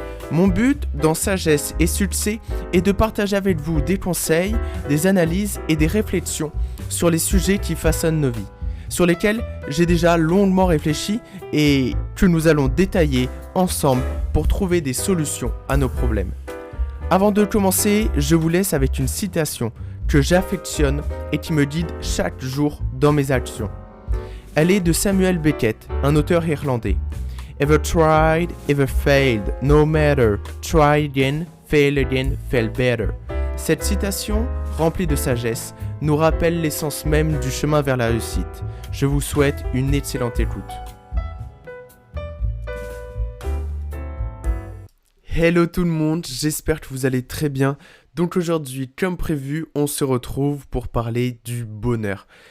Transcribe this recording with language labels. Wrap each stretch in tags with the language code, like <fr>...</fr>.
<fr>Mon but dans Sagesse et Succès est de partager avec vous des conseils, des analyses et des réflexions sur les sujets qui façonnent nos vies, sur lesquels j'ai déjà longuement réfléchi et que nous allons détailler ensemble pour trouver des solutions à nos problèmes. Avant de commencer, je vous laisse avec une citation que j'affectionne et qui me guide chaque jour dans mes actions. Elle est de Samuel Beckett, un auteur irlandais.</fr> <en>Ever tried, ever failed, no matter, try again, fail better.</en> <fr>Cette citation, remplie de sagesse, nous rappelle l'essence même du chemin vers la réussite. Je vous souhaite une excellente écoute. Hello tout le monde, j'espère que vous allez très bien. Donc aujourd'hui, comme prévu, on se retrouve pour parler du bonheur.</fr>